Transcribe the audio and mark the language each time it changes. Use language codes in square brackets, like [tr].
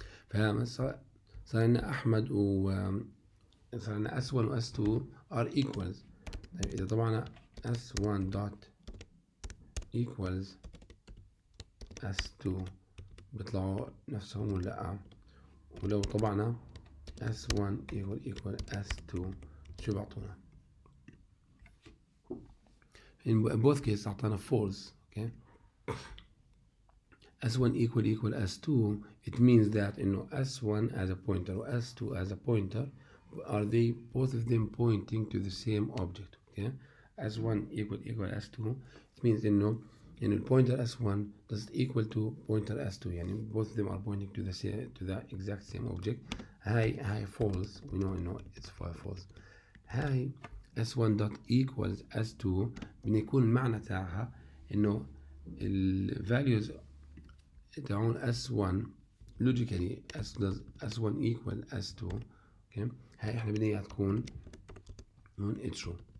[ar] فصار لنا احمد و صار لنا s1 و s2 are equals. طيب اذا طبعنا s1 dot equals s2 بيطلعوا نفسهم ولا لا؟ ولو طبعنا S1 equal S2 شو بعطونا؟ [en] in both cases [ar] أعطانا false. [en] Okay, S1 equal S2, it means that S1 as a pointer or S2 as a pointer, are they both of them pointing to the same object? Okay, S1 equal S2, it means the pointer S1 does equal to pointer S2, يعني both of them are pointing to the exact same object. [ar] هاي false, [en] we know it's false. [ar] هاي S1 dot equals S2 بنكون المعنى تاعها إنه ال values تاعون S1 logically S1 equal S2. okay, هاي احنا بدنا اياها تكون true.